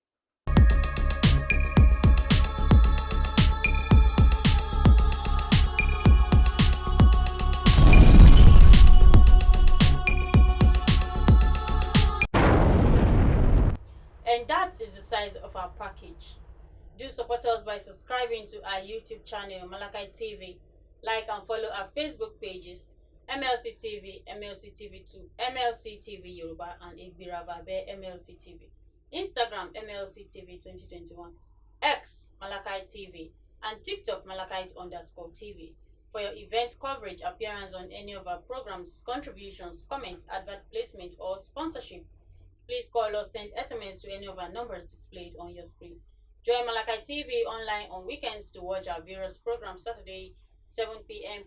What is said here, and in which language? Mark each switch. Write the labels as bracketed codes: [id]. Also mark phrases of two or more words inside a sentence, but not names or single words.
[en] And that is the size of our package. Do support us by subscribing to our YouTube channel, MLC TV. Like and follow our Facebook pages, MLC TV, MLC TV2, MLC TV Yoruba, and Igbiravabe MLC TV. Instagram, MLC TV 2021. X, MLC TV, and TikTok, Malachite_TV. For your event coverage, appearance on any of our programs, contributions, comments, advert placement, or sponsorship, please call or send SMS to any of our numbers displayed on your screen. Join MLC TV online on weekends to watch our various programs: Saturday 7 p.m.